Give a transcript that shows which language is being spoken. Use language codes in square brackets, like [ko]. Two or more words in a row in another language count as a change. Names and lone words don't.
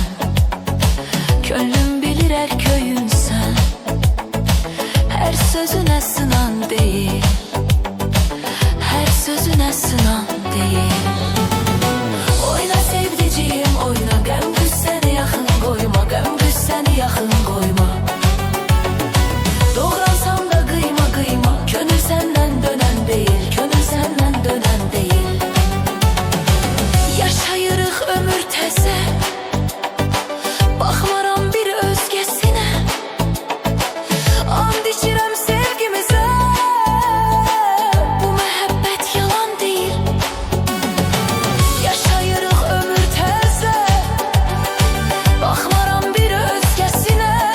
[tr] Könlüm bilir her köyünsən, her sözüne sınan değil, her sözüne sınan değil. [az] Oyna [tr] sevdiciğim oyna, [az] gəm qüssəni yaxın koyma, gəm qüssəni yaxın koyma. [tr] Doğransam da kıyma kıyma, könül senden dönen değil, könül senden dönen değil. [az] Yaşayırıq ömür təzə, baxmaram bir özgəsinə. And içirəm sevgimizə, bu məhəbbət yalan deyil. Yaşayırıq ömür təzə, baxmaram bir özgəsinə.